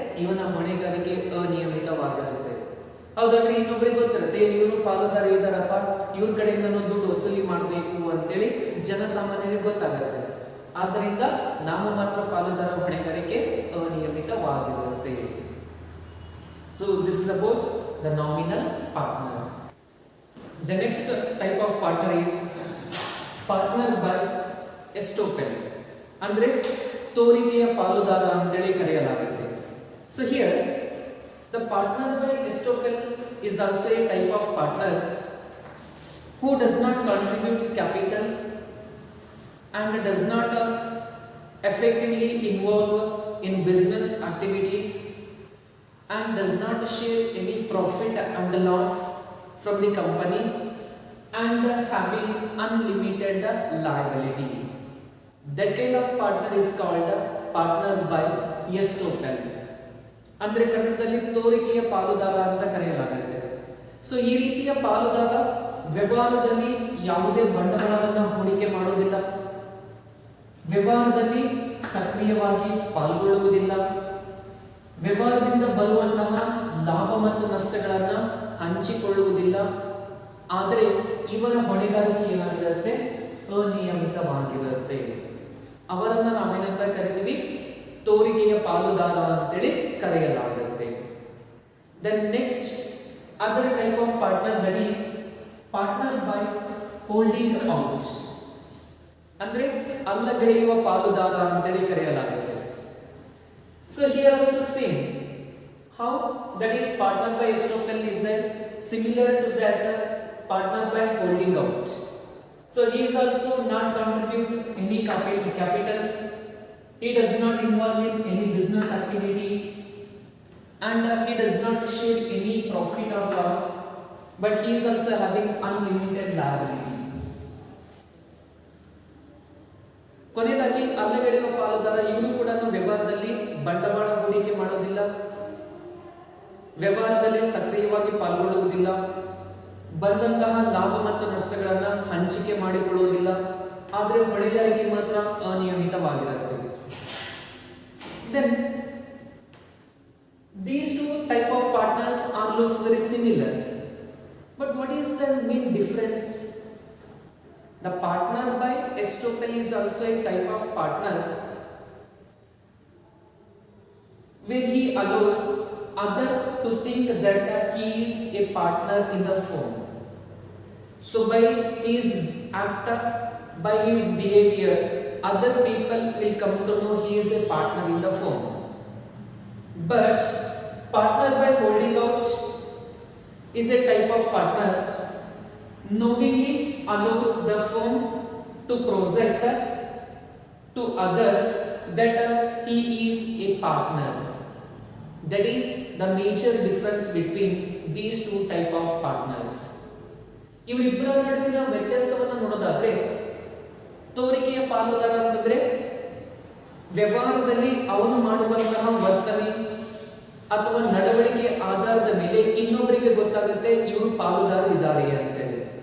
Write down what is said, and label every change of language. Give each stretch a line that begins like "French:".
Kannada: ಇವನ ಹೊಣೆಗಾರಿಕೆ ಅನಿಯಮಿತವಾಗಿರುತ್ತೆ. ಹೌದಂದ್ರೆ ಇನ್ನೊಬ್ಬರಿಗೆ ಗೊತ್ತಿರುತ್ತೆ, ಇವನು ಪಾಲುದಾರ ಇದ್ದಾರಪ್ಪ, ಇವ್ರ ಕಡೆಯಿಂದ ದುಡ್ಡು ವಸೂಲಿ ಮಾಡಬೇಕು ಅಂತೇಳಿ ಜನಸಾಮಾನ್ಯರಿಗೆ ಗೊತ್ತಾಗುತ್ತೆ. ಆದ್ದರಿಂದ ನಾಮ ಮಾತ್ರ ಪಾಲುದಾರ ಹೊಣೆಗಾರಿಕೆ ಅನಿಯಮಿತವಾಗಿರುತ್ತೆ.
English: So this is about the nominal partner. The next type of partner is partner by estoppel.
Kannada: ಅಂದ್ರೆ ತೋರಿಕೆಯ ಪಾಲುದಾರ ಅಂತೇಳಿ ಕರೆಯಲಾಗುತ್ತೆ.
English: So here the partner by estoppel is also a type of partner who does not contribute capital and does not effectively involve in business activities and does not share any profit and loss from the company and having unlimited liability. That kind of partner is called partner by estoppel.
Kannada: ಅಂದ್ರೆ ಕನ್ನಡದಲ್ಲಿ ತೋರಿಕೆಯ ಪಾಲುದಾರ ಅಂತ ಕರೆಯಲಾಗುತ್ತೆ. So ಈ ರೀತಿಯ ಪಾಲುದಾರ ವ್ಯವಹಾರದಲ್ಲಿ ಯಾವುದೇ ಬಂಡವಾಳವನ್ನು ಹೂಡಿಕೆ ಮಾಡೋದಿಲ್ಲ, ವ್ಯವಹಾರದಲ್ಲಿ ಸಕ್ರಿಯವಾಗಿ ಪಾಲ್ಗೊಳ್ಳುವುದಿಲ್ಲ, ವ್ಯವಹಾರದಿಂದ ಬರುವಂತಹ ಲಾಭ ಮತ್ತು ನಷ್ಟಗಳನ್ನು ಹಂಚಿಕೊಳ್ಳುವುದಿಲ್ಲ. ಆದರೆ ಇವರ ಹೊಣೆಗಾರಿಕೆ ಏನಾಗಿರುತ್ತೆ? ಅನಿಯಮಿತವಾಗಿರುತ್ತೆ. ಅವರನ್ನು ನಾವೇನಂತ ಕರಿತೀವಿ? ತೋರಿಕೆಯ ಪಾಲುದಾರ ಅಂತೇಳಿ ಕರೆಯಲಾಗುತ್ತೆ.
English: Then next other type of partner, that is partner by holding out.
Kannada: ಅಂದ್ರೆ ಅಲ್ಲಗಳೆಯುವ ಪಾಲುದಾರ ಅಂತೇಳಿ ಕರೆಯಲಾಗುತ್ತೆ.
English: So here also same. How? That is partner by estoppel is similar to that partner by holding out. So he is also not contribute any capital. He does not involve in any business activity, and he does not share any profit or loss, but he is also having unlimited liability.
Kannada: ಕೊನೆಯದಾಗಿ ಅಲ್ಲಗಳೆಯುವ ಪಾಲುದಾರ ಇವನು ಕೂಡ ವ್ಯವಹಾರದಲ್ಲಿ ಬಂಡವಾಳ ಹೂಡಿಕೆ ಮಾಡೋದಿಲ್ಲ, ವ್ಯವಹಾರದಲ್ಲಿ ಸಕ್ರಿಯವಾಗಿ ಪಾಲ್ಗೊಳ್ಳುವುದಿಲ್ಲ, ಬಂದಂತಹ ಲಾಭ ಮತ್ತು ನಷ್ಟಗಳನ್ನು ಹಂಚಿಕೆ ಮಾಡಿಕೊಳ್ಳುವುದಿಲ್ಲ, ಆದರೆ ಹೊಣೆಗಾರಿಕೆ ಮಾತ್ರ ಅನಿಯಮಿತವಾಗಿರುತ್ತೆ.
English: Then these two type of partners are looks very similar, but what is the main difference? The partner by estoppel is also a type of partner where he allows other to think that he is a partner in the firm. So by his act, by his behavior, other people will come to know he is a partner in the firm. But partner by holding out is a type of partner knowingly allows the firm to project to others that he is a partner. That is the major difference between these two type of partners.
Kannada: ಇವರಿಬ್ಬರ ನಡುವಿನ ವ್ಯತ್ಯಾಸವನ್ನು ನೋಡೋದಾದ್ರೆ, ತೋರಿಕೆಯ ಪಾಲುದಾರ ಅಂತಂದ್ರೆ ವ್ಯವಹಾರದಲ್ಲಿ ಅವನು ಮಾಡುವಂತಹ ವರ್ತನೆ ಅಥವಾ ನಡವಳಿಕೆ ಆಧಾರದ ಮೇಲೆ ಇನ್ನೊಬ್ಬರಿಗೆ ಗೊತ್ತಾಗುತ್ತೆ ಇವರು ಪಾಲುದಾರರಿದ್ದಾರೆ ಅಂತೇಳಿ.